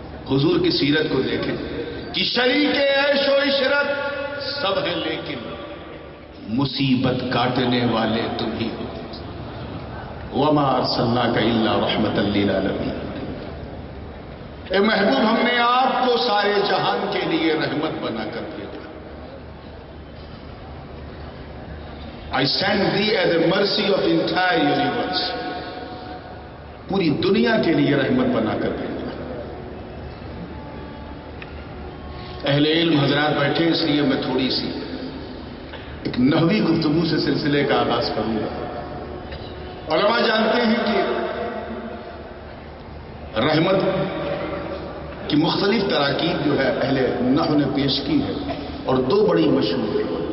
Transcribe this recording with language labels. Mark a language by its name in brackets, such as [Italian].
[Urdu] حضور کی سیرت کو دیکھیں کہ شریک عیش و عشرت سب ہیں لیکن مصیبت کاٹنے والے تم ہی ہو. [Arabic] وما ارسلناک الا رحمتا للعالمین. [Urdu] اے محبوب ہم نے آپ کو سارے جہان کے لیے رحمت بنا کر بھیجا. [English] I send thee as a mercy of entire universe. [Urdu] پوری دنیا کے لیے رحمت بنا کر بھیجا. اہل علم حضرات بیٹھے اس لیے میں تھوڑی سی ایک نحوی گفتگو سے سلسلے کا آغاز کروں گا. علماء جانتے ہیں کہ رحمت کی مختلف تراکیب جو ہے اہل نحو نے پیش کی ہے اور دو بڑی مشہور ہیں.